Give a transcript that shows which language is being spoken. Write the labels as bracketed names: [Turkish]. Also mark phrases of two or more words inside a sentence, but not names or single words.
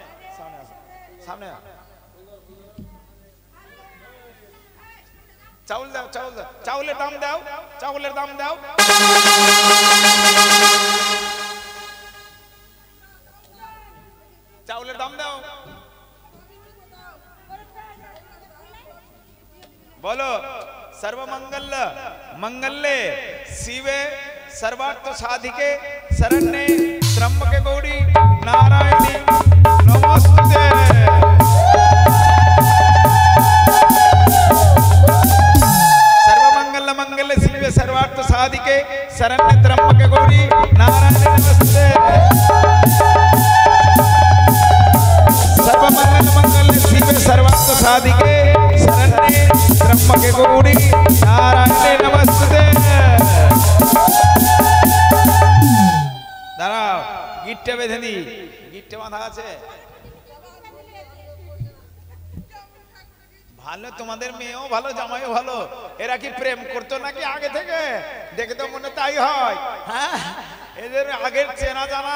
[Bangla] চাউল দাও চাউলের দাম দাও চাউলের দাম দাও [Sanskrit] बोलो सर्वमंगल मंगल्ये शिवे सर्वार्थ साधिके शरण्ये त्र्यंबके गौरी नारायणी नमस्ते। सर्वमंगल मंगल्ये शिवे सर्वार्थ साधिके शरण्ये त्र्यंबके गौरी नारायणी नमस्ते। सर्वमंगल मंगल्ये शिवे सर्वार्थ साधिके शरण्ये त्र्यंबके गौरी नारायणी नमस्ते। [Bangla] দাঁড়াও গিট্টে বেঁধে দি গিট্টে বাঁধা আছে ভালো তোমাদের মেয়েও ভালো জামাইও ভালো এরা কি প্রেম করতো নাকি আগে থেকে দেখে তো মনে তাই হয় হ্যাঁ এদের আগের চেনা জানা